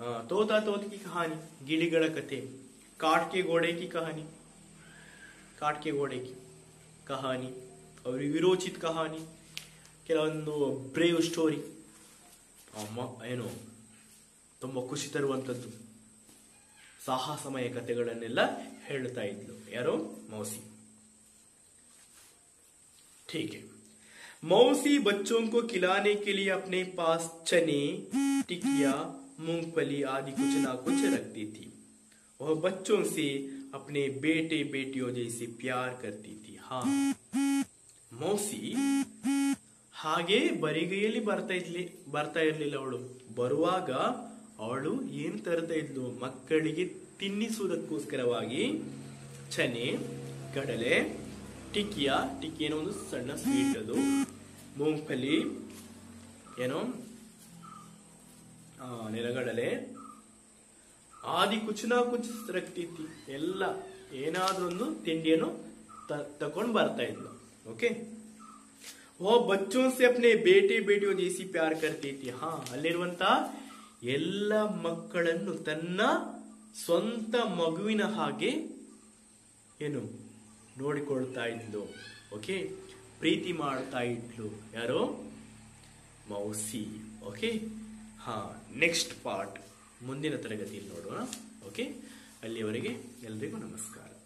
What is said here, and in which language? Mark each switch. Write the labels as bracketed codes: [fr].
[kn] ತೋತಾ ತೋತಿಕಿ ಕಹಾನಿ, ಗಿಳಿಗಳ ಕಥೆ। [hi] ಕಾಟ್ ಕೆ ಗೋಡೆ ಕಿ ಕಹಾನಿ, [kn] ಕಾಟ್ ಕೆ ಗೋಡೆ ಕಿ ಕಹಾನಿ, ಅವ್ರಿಗೆ ವಿರೋಚಿತ್ ಕಹಾನಿ, ಕೆಲವೊಂದು ಬ್ರೇವ್ ಸ್ಟೋರಿ, ಏನು ತುಂಬಾ ಖುಷಿ ತರುವಂತದ್ದು ಸಾಹಸಮಯ ಕಥೆಗಳನ್ನೆಲ್ಲ ಹೇಳ್ತಾ ಇದ್ಲು ಯಾರು? ಮೌಸಿ। [hi] ठीक है। मौसी बच्चों को खिलाने के लिए अपने पास चने, टिकिया, मूंगफली आदि कुछ ना कुछ रखती थी। वह बच्चों से अपने बेटे बेटियों जैसे प्यार करती थी। [kn] हाँ, मौसी ಹಾಗೆ ಬರಿಗೈಯಲ್ಲಿ ಬರ್ತಾ ಇರ್ಲಿಲ್ಲ ಅವಳು। ಬರುವಾಗ ಅವಳು ಏನ್ ತರ್ತಾ ಇದ್ಲು? ಮಕ್ಕಳಿಗೆ ತಿನ್ನಿಸುವುದಕ್ಕೋಸ್ಕರವಾಗಿ ಚನೆ, ಕಡಲೆ, ಟಿಕ್ಕಿಯ ಟಿಕ್ಕಿ ಏನೋ ಒಂದು ಸಣ್ಣ ಸ್ವೀಟ್ ಅದು, ಮೂಂಗ್ಫಲಿ ಏನೋ ನೆಲಗಡಲೆ [hi] ಆದಿ ಕುಚ್ ನಾ ಕುಚ್ ರಕ್ತಿ [kn] ಎಲ್ಲ ಏನಾದ್ರೂ ಒಂದು ತಿಂಡಿಯನ್ನು ತಕೊಂಡ್ ಬರ್ತಾ ಇದ್ಲು. [hi] ಓಕೆ, वो बच्चों से अपने बेटे बेटियों जैसी प्यार करती थी. [kn] ಅಲ್ಲಿರುವಂತ ಎಲ್ಲ ಮಕ್ಕಳನ್ನು ತನ್ನ ಸ್ವಂತ ಮಗುವಿನ ಹಾಗೆ ಏನು ನೋಡಿಕೊಳ್ತಾ ಇದ್ಲು. ಓಕೆ, ಪ್ರೀತಿ ಮಾಡ್ತಾ ಇದ್ಲು. ಯಾರು? ಮೌಸಿ. ಓಕೆ, ನೆಕ್ಸ್ಟ್ ಪಾರ್ಟ್ ಮುಂದಿನ ತರಗತಿಯಲ್ಲಿ ನೋಡೋಣ. ಓಕೆ, ಅಲ್ಲಿಯವರೆಗೆ ಎಲ್ರಿಗೂ ನಮಸ್ಕಾರ.